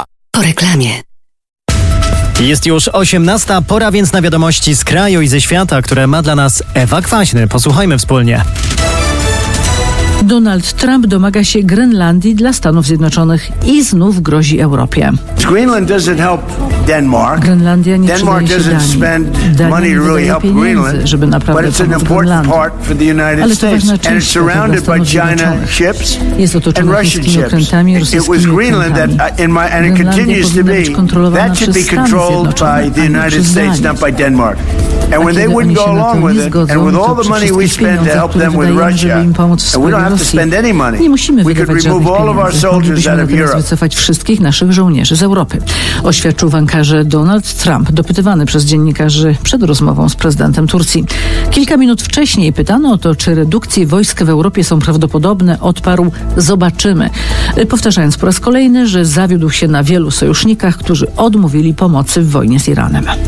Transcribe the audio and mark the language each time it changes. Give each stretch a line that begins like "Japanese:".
Polish: Po reklamie. Jest już 18:00, pora więc na wiadomości z kraju i ze świata, które ma dla nas Ewa Kwaśny. Posłuchajmy wspólnie. Donald Trump domaga się Grenlandii dla Stanów Zjednoczonych i znów grozi Europie.
English: Grenland doesn't help Denmark.
Polish: Grenlandia nie przydaje się Danii. Danii nie wydaje pieniędzy, żeby naprawdę pomóc Grenlandii. Ale to ważna część dla Stanów Zjednoczonych. Jest otoczona chińskimi okrętami i rosyjskimi okrętami. Grenlandia powinna być kontrolowana przez Stany Zjednoczone, a nie przez Danii.
English: And when they wouldn't go along with it, and with all the money we spend to help them with Russia, and we don't have to spend any money, we could remove all of our soldiers out of Europe.
Polish: Wycofać wszystkich naszych żołnierzy z Europy. Oświadczył w Ankarze Donald Trump, dopytywany przez dziennikarzy przed rozmową z prezydentem Turcji. Kilka minut wcześniej pytano o to, czy redukcje wojsk w Europie są prawdopodobne, odparł: zobaczymy. Powtarzając po raz kolejny, że zawiódł się na wielu sojusznikach, którzy odmówili pomocy w wojnie z Iranem.